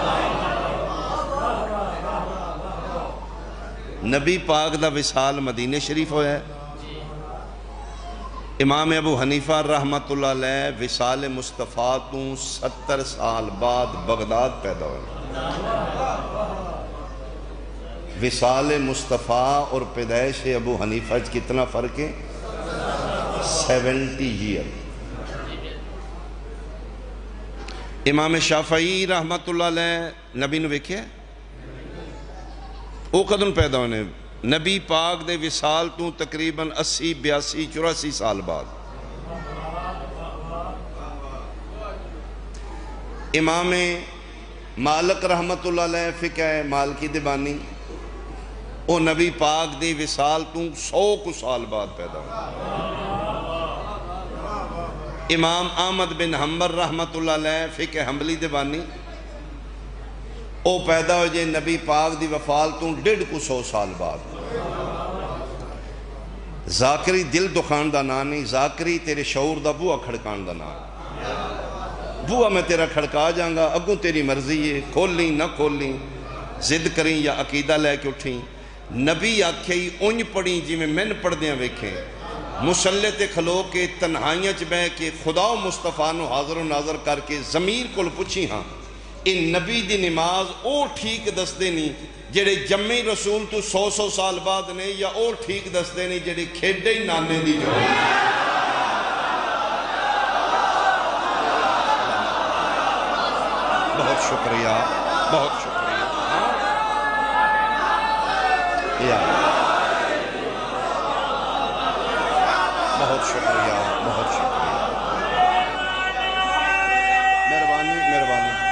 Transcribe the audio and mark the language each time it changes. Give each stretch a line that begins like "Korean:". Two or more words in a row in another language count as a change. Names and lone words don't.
Punjabi: نبی پاک دا وصال مدینہ شریف ہویا ہے، امام ابو حنیفہ
Arabic: رحمت اللہ علیہ
Punjabi: وصال مصطفیٰ تو 70 سال بعد بغداد پیدا ہوئے۔ وصال مصطفیٰ اور پیدائش ابو حنیفہ کتنا فرق ہے؟ 70 ایئر۔ امام شافعی
Arabic: رحمت اللہ علیہ
Punjabi: نبی نو ویکھے او کدوں پیدا ہونے؟ نبی پاک دے وصال تو تقریباً 80 82 84 سال بعد۔ امام مالک
Arabic: رحمت اللہ علیہ
Punjabi: فقہ مالکی دے بانی او نبی پاک دے وصال تو 100 کو سال بعد پیدا ہونے۔ امام احمد بن حنبل
Arabic: رحمت اللہ علیہ
Punjabi: فقہ حنبلی دے بانی او پیدا ہو جائے نبی پاک دی وفات تو 150 سال بعد۔ ذاکری دل دکھان دا نام نہیں، ذاکری تیرے شعور دا بوہ کھڑکان دا نام۔ بوہ میں تیرا کھڑکا جاؤں گا، اگوں تیری مرضی ہے، کھول لیں نہ کھول لیں، زد کریں یا عقیدہ لے کے اٹھیں۔ نبی آکھیں اونج پڑیں جی میں من پڑھ دیاں ویکھیں، مسلح تے کھلو کے تنہائیاں چ بہ کے خدا و مصطفیٰ نو حاضر و ناظر کر کے ضمیر کول پوچھی ہاں ان نبی دی نماز او ٹھیک دستے نہیں جڑے جمی رسول تو 100 سال بعد نے، یا او ٹھیک دستے نہیں جڑے کھیڈے ہی نانے دی جو بہت شکریہ، بہت شکریہ بہت شکریہ، بہت شکریہ، مہربانی مہربانی۔